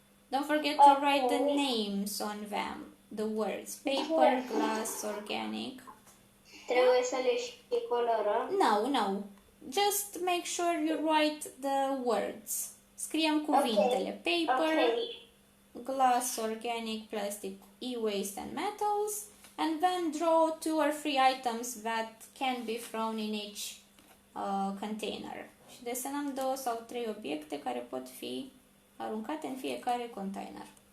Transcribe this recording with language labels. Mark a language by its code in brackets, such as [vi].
[en] Don't forget to write the names on them. The words. Paper, glass, organic. [ro] Trebuie să le și colorăm. [en] No. Just make sure you write the words. [ro] Scriem cuvintele. Paper, [en] Okay. glass, organic, plastic, e-waste and metals. And then draw 2 or 3 items that can be thrown in each container. [ro] Și desenăm 2 sau 3 obiecte care pot fi aruncate în fiecare container.